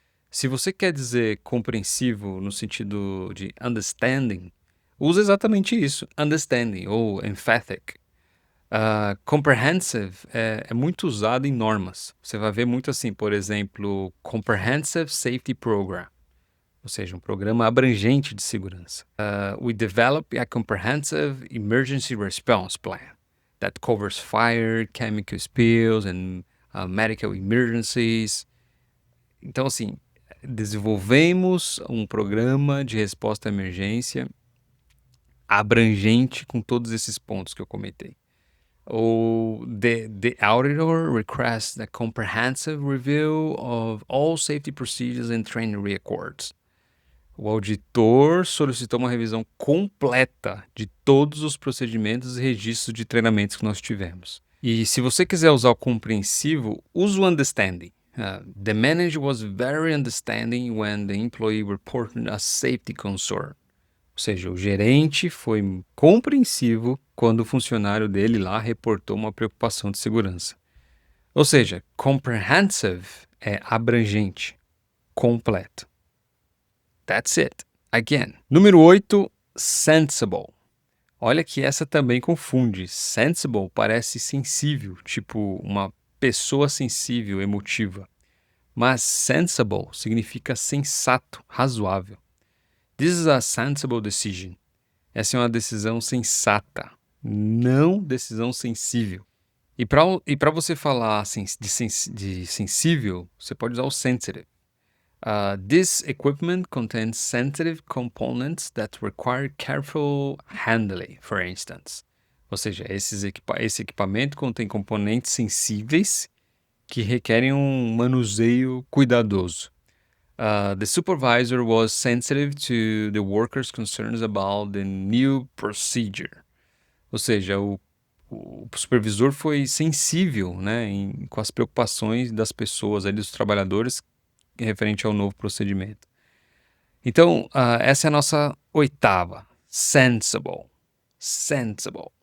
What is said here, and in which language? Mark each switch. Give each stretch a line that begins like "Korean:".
Portuguese: Se você quer dizer compreensivo no sentido de understanding, usa exatamente isso, understanding ou emphatic. Comprehensive é muito usado em normas. Você vai ver muito assim, por exemplo, Comprehensive Safety Program, ou seja, um programa abrangente de segurança.
English: We develop a comprehensive emergency response plan that covers fire, chemical spills and medical emergencies.
Portuguese: Então, assim, desenvolvemos um programa de resposta à emergência abrangente com todos esses pontos que eu comentei.
English: Ou the auditor requests a comprehensive review of all safety procedures and training records.
Portuguese: O auditor solicitou uma revisão completa de todos os procedimentos e registros de treinamentos que nós tivemos. E se você quiser usar o compreensivo, use o understanding.
English: The manager was very understanding when the employee reported a safety concern.
Portuguese: Ou seja, o gerente foi compreensivo quando o funcionário dele lá reportou uma preocupação de segurança. Ou seja, comprehensive é abrangente, completo.
English: That's it. Again.
Portuguese: Número 8, sensible. Olha que essa também confunde. Sensible parece sensível, tipo uma pessoa sensível, emotiva. Mas sensible significa sensato, razoável.
English: This is a sensible decision.
Portuguese: Essa é uma decisão sensata, não decisão sensível. E para você falar de sensível, você pode usar o sensitive.
English: This equipment contains sensitive components that require careful handling, for instance.
Portuguese: Ou seja, esse equipamento contém componentes sensíveis que requerem um manuseio cuidadoso.
English: The supervisor was sensitive to the workers' concerns about the new procedure.
Portuguese: Ou seja, o supervisor foi sensível, né, com as preocupações das pessoas, ali, dos trabalhadores, referente ao novo procedimento. Então, essa é a nossa oitava. Sensible. Sensible.